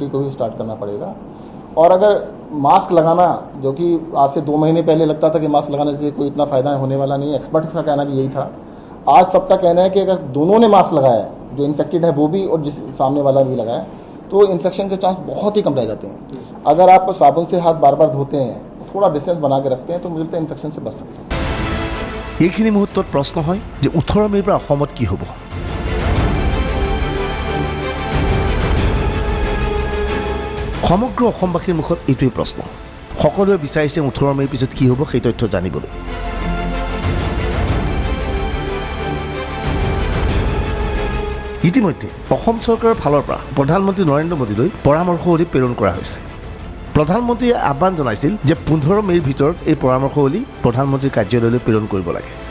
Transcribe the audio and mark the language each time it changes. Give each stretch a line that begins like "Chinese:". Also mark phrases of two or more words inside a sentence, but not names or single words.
Hindi: को भी स्टार्ट करना पड़ेगा और अगर मास्क लगाना जो कि आज से 2 महीने पहले लगता था कि मास्क लगाने से कोई इतना फ़ायदा होने वाला नहीं एक्सपर्ट्स का कहना भी यही था आज सबका कहना है कि अगर दोनों ने मास्क लगाया है जो इन्फेक्टेड है वो भी और जिस सामने वाला भी लगाया तो इन्फेक्शन के चांस बहुत ही कम रह जाते हैं अगर आप साबुन से हाथ बार बार धोते हैं थोड़ा डिस्टेंस बना के रखते हैं तो मुझे लगता है इन्फेक्शन से बच सकते हैं
Assamese: এইখিনি মুহূৰ্তত প্ৰশ্ন হয় যে 18 মে'ৰ পৰা অসমত কি হ'ব সমগ্ৰ অসমবাসীৰ মুখত এইটোৱেই প্ৰশ্ন সকলোৱে বিচাৰিছে 18 মে'ৰ পিছত কি হ'ব সেই তথ্য জানিবলৈ ইতিমধ্যে অসম চৰকাৰৰ ফালৰ পৰা প্ৰধানমন্ত্ৰী নৰেন্দ্ৰ মোদীলৈ পৰামৰ্শৱলী প্ৰেৰণ কৰা হৈছে প্ৰধানমন্ত্ৰীয়ে আহ্বান জনাইছিল যে 15 মে'ৰ ভিতৰত এই পৰামৰ্শৱলী প্ৰধানমন্ত্ৰীৰ কাৰ্যালয়লৈ প্ৰেৰণ কৰিব লাগে